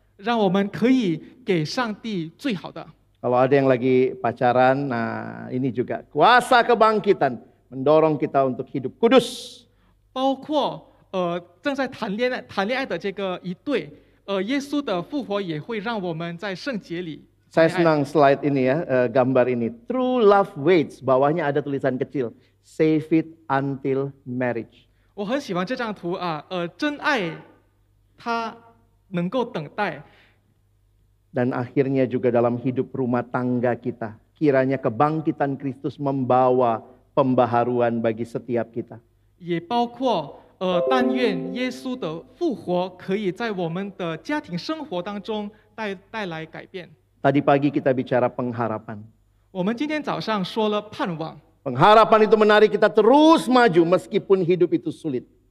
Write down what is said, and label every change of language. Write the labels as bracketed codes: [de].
[zh] 让我们可以给上帝最好的。 [id] Kalau ada yang lagi pacaran, nah ini juga kuasa kebangkitan mendorong kita untuk hidup kudus. [zh] 包括正在谈恋爱的这个一对，耶稣的复活也会让我们在圣洁里。 [id] Saya senang slide ini ya, gambar ini. [en] True love waits, [id] bawahnya ada tulisan kecil. [en] Save it until marriage. [zh] 我很喜欢这张图啊，真爱它能够等待。 [id] Dan akhirnya juga dalam hidup rumah tangga kita. Kiranya kebangkitan Kristus membawa pembaharuan bagi setiap kita. [zh] 也包括但愿耶稣的复活可以在我们的家庭生活当中带来改变。 [id] Tadi pagi kita bicara pengharapan. [zh] 我们今天早上说了盼望， [id] Pengharapan itu menarik kita terus maju meskipun hidup itu sulit.